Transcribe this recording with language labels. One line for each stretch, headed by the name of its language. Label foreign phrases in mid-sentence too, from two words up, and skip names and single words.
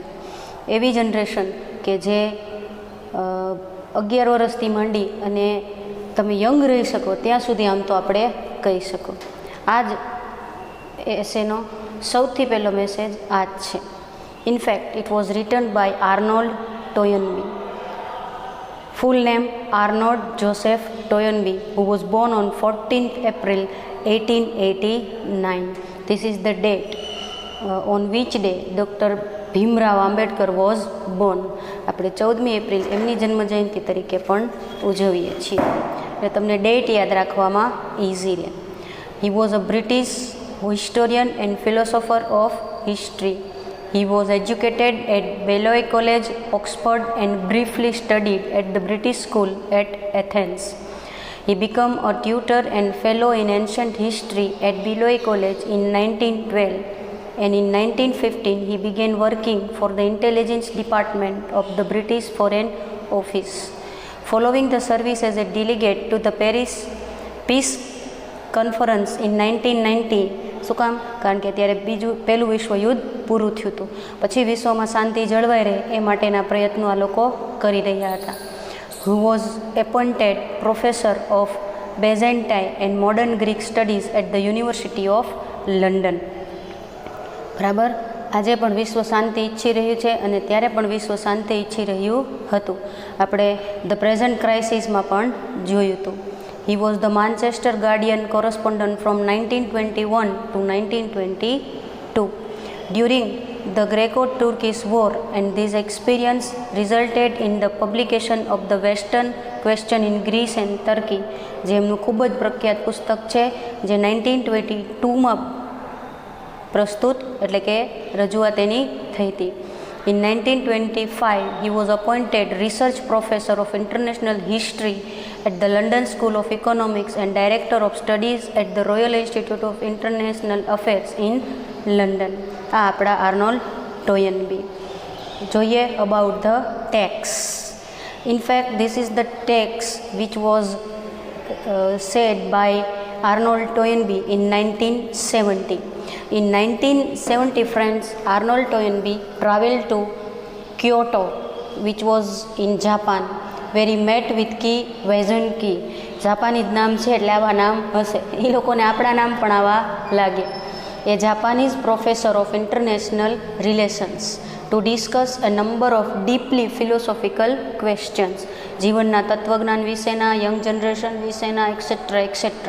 Gujarati: એવી જનરેશન કે જે 11 વર્ષથી માંડી અને તમે યંગ રહી શકો ત્યાં સુધી આમ તો આપણે કહી શકો. આ જ એસેનો સૌથી પહેલો મેસેજ આ જ છે.
English: In fact it was written by Arnold Toynbee. Full name Arnold Joseph Toynbee, who was born on 14th April 1889. This is the date on which day Dr. Bhimrao Ambedkar was born.
Gujarati: આપણે 14મી એપ્રિલ એમની જન્મજયંતિ તરીકે પણ ઉજવીએ છીએ, એટલે તમને ડેટ યાદ રાખવામાં ઇઝી રહે.
English: He was a British historian and philosopher of history. He was educated at Balliol College, Oxford, and briefly studied at the British School at Athens. He became a tutor and fellow in ancient history at Balliol College in 1912, and in 1915 he began working for the intelligence department of the British Foreign Office. Following the service as a delegate to the Paris Peace Conference in 1990.
Gujarati: શું કામ? કારણ કે ત્યારે પહેલું વિશ્વયુદ્ધ પૂરું થયું હતું, પછી વિશ્વમાં શાંતિ જળવાઈ રહે એ માટેના પ્રયત્નો આ લોકો કરી રહ્યા હતા.
English: Who was appointed professor of Byzantine and modern Greek studies at the University of London.
Gujarati: બરાબર, આજે પણ વિશ્વ શાંતિ ઈચ્છી રહ્યું છે અને ત્યારે પણ વિશ્વ શાંતિ ઈચ્છી રહ્યું હતું. આપણે
English: the present crisisમાં
Gujarati: પણ જોયું હતું.
English: He was the Manchester Guardian correspondent from 1921 to 1922 during the Greco-Turkish War, and this experience resulted in the publication of the Western Question in Greece and Turkey,
Gujarati: જે એમનું ખૂબ જ પ્રખ્યાત પુસ્તક છે, જે 1922માં પ્રસ્તુત એટલે કે રજૂઆત એની થઈ હતી.
English: In 1925 he was appointed research professor of international history at the London School of Economics and director of studies at the Royal Institute of International Affairs in London.
Gujarati: આ આપણા આર્નોલ્ડ ટોયનબી. જોઈએ
English: about the tax. In fact, this is the tax which was said by Arnold Toynbee in 1970. In 1970, friends, Arnold Toynbee traveled to Kyoto, which was in Japan, where he met with Kei Wazunki.
Gujarati: જાપાનીઝ નામ છે એટલે આવા નામ હશે, એ લોકોને આપણા નામ પણ આવા લાગે.
English: A Japanese professor of international relations to discuss a number of deeply philosophical questions.
Gujarati: જીવનના તત્વજ્ઞાન વિશેના,
English: young generation
Gujarati: વિશેના,
English: etcetera etcetera.